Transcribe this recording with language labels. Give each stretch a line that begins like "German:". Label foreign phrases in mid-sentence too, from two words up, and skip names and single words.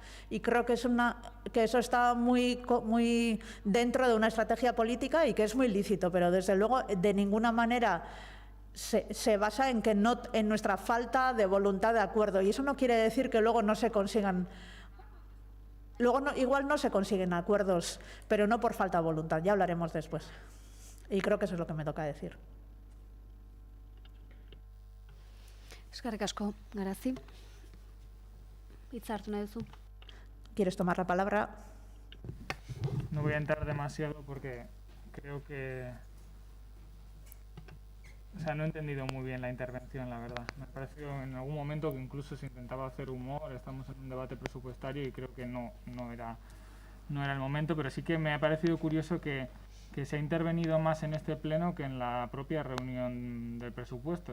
Spanish: Y creo que eso está muy dentro de una estrategia política y que es muy lícito, pero desde luego de ninguna manera se basa en nuestra falta de voluntad de acuerdo. Y eso no quiere decir que luego no se consigan. Igual no se consiguen acuerdos, pero no por falta de voluntad. Ya hablaremos después. Y creo que eso es lo que me toca decir.
Basque: Eskerrik asko, Garazi. Hitza hartu nahi duzu.
Spanish: ¿Quieres tomar la palabra? No voy a entrar demasiado porque creo que... O sea, no he entendido muy bien la intervención, la verdad. Me ha parecido en algún momento que incluso se intentaba hacer humor, estamos en un debate presupuestario y creo que no era el momento, pero sí que me ha parecido curioso que se ha intervenido más en este pleno que en la propia reunión del presupuesto.